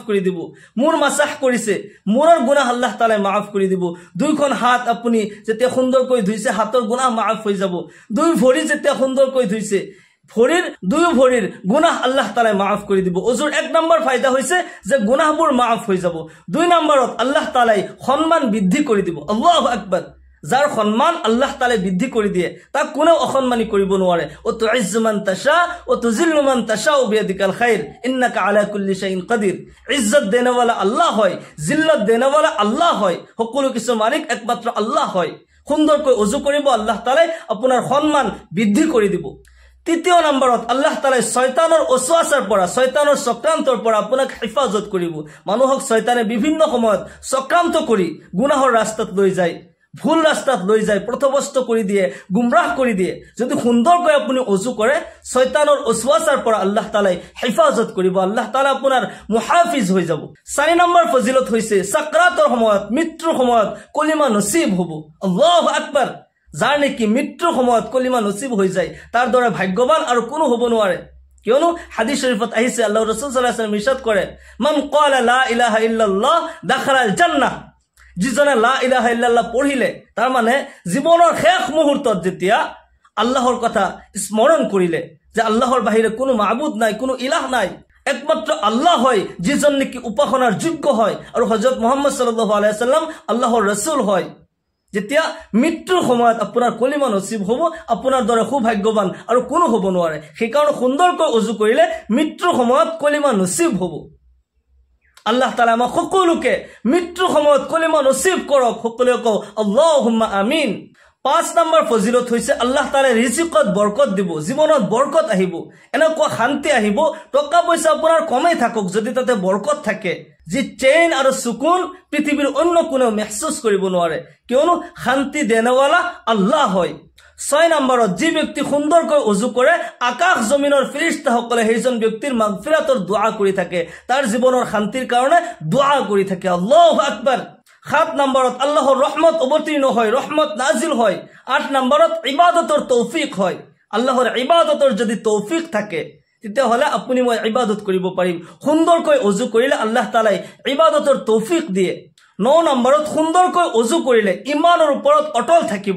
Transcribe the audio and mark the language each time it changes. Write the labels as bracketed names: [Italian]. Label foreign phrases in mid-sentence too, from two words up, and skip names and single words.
[Assamese] কৰি দিব মূৰ মাসাহ কৰিছে মূৰৰ গুনাহ আল্লাহ তাআলাই মাফ কৰি দিব দুইখন হাত আপুনি যেতিয়া সুন্দৰকৈ ধুইছে হাতৰ গুনাহ মাফ হৈ যাব দুই ভৰি যেতিয়া সুন্দৰকৈ ধুইছে ভৰিৰ দুই ভৰিৰ গুনাহ আল্লাহ তাআলাই মাফ কৰি দিব ওজুৰ এক নম্বৰ ফায়দা হৈছে যে গুনাহবোৰ মাফ হৈ যাব দুই নম্বৰত আল্লাহ তাআলাই সম্মান বৃদ্ধি কৰি দিব [Arabic] الله أكبر [Assamese] যাৰ সম্মান আল্লাহ তাআলাই বৃদ্ধি কৰি দিয়ে তাক কোনেও অসন্মানী কৰিব নোৱাৰে [Arabic] وتعز من تشاء وتذل من تشاء بيدك الخير إنك على كل شيء قدير [Urdu] عزت دینے والا [Assamese] আল্লাহ হয় [Urdu] ذلت دینے والا [Assamese] আল্লাহ হয় সকলো কিছু মালিক একমাত্ৰ আল্লাহ হয় সুন্দৰকৈ ওজু কৰিব আল্লাহ তাআলাই আপোনাৰ সম্মান বৃদ্ধি কৰি দিব তৃতীয় নম্বৰত আল্লাহ তাআলাই শয়তানৰ ওসওয়াসাৰ পৰা শয়তানৰ চক্ৰান্তৰ পৰা আপোনাক হিফাজত কৰিব মানুহক শয়তানে বিভিন্ন সময়ত চক্ৰান্ত কৰি গুনাহৰ ৰাস্তাত লৈ যায় ভুল ৰাস্তাত লৈ যায় পথভ্ৰষ্ট কৰি দিয়ে গুমৰাহ কৰি দিয়ে যদি সুন্দৰকৈ আপুনি ওজু কৰে শয়তানৰ ওসওয়াসাৰ পৰা আল্লাহ তাআলাই হিফাজত কৰিব আল্লাহ তাআলা আপোনাৰ মুহাফিজ হৈ যাব 4 নম্বৰ ফজিলত হৈছে সাকৰাতৰ সময়ত মৃত্যুৰ সময়ত কলিমা নসিব হ'ব [Arabic] الله أكبر [Assamese] যাৰ নেকি মৃত্যুৰ সময়ত কলিমা নসিব হৈ যায় তাৰ দৰে ভাগ্যৱান আৰু কোনো হ'ব নোৱাৰে কিয়নো হাদিস শরীফত আহিছে আল্লাহ রাসূল [Arabic] صلى الله عليه وسلم [Assamese] ইরশাদ কৰে [Arabic] من قال لا إله إلا الله دخل الجنة [Assamese] যিজনে [Arabic] لا إله إلا الله [Assamese] পঢ়িলে তাৰ মানে জীৱনৰ শেষ মুহূৰ্তত যেতিয়া আল্লাহৰ কথা স্মৰণ কৰিলে যে আল্লাহৰ বাহিৰে কোনো মাবুদ নাই কোনো ইলাহ নাই একমাত্ৰ আল্লাহ হয় যিজন নেকি উপাসনাৰ যোগ্য হয় আৰু হযরত মুহাম্মদ [Arabic] صلى الله عليه وسلم [Assamese] আল্লাহৰ ৰাসূল হয় যেতিয়া মৃত্যুৰ সময়ত আপোনাৰ কলিমা নসিব হ'ব আপোনাৰ দৰে সৌভাগ্যৱান আৰু কোনো হ'ব নোৱাৰে সেই কাৰণে সুন্দৰকৈ ওজু কৰিলে মৃত্যুৰ সময়ত কলিমা নসিব হ'ব আল্লাহ তাআলা আমাক সকলোকে মৃত্যুৰ সময়ত কলিমা নসিব কৰক সকলোকে কও [Arabic] اللهم آمين [Assamese] 5 নম্বৰ ফজিলত হৈছে আল্লাহ তাআলাই ৰিজিকত বৰকত দিব, জীৱনত বৰকত আহিব, এনেকুৱা শান্তি আহিব, টকা পইচা আপোনাৰ কমেই থাকক যদি তাতে বৰকত থাকে, যি চেইন আৰু সুকুন পৃথিৱীৰ অন্য কোনেও মেহসুস কৰিব নোৱাৰে, কিয়নো শান্তি দেনেৱালা আল্লাহ হয়। 6 নম্বৰত যি ব্যক্তি সুন্দৰকৈ অজু কৰে, আকাশ জমিনৰ ফেৰেশতাসকলে সেইজন ব্যক্তিৰ মাগফিৰাতৰ দোয়া কৰি থাকে, তাৰ জীৱনৰ শান্তিৰ কাৰণে দোয়া কৰি থাকে। [Arabic] الله أكبر. [Assamese] 7 নম্বৰত আল্লাহৰ ৰহমত অৱতীৰ্ণ হয়, ৰহমত নাজিল হয়। 8 নম্বৰত ইবাদতৰ তৌফিক হয়। আল্লাহৰ ইবাদতৰ যদি তৌফিক থাকে তেতিয়াহ'লে আপুনি মই ইবাদত কৰিব পাৰিম। সুন্দৰকৈ অজু কৰিলে আল্লাহ তাআলাই ইবাদতৰ তৌফিক দিয়ে। 9 নম্বৰত সুন্দৰকৈ অজু কৰিলে ইমানৰ ওপৰত অটল থাকিব।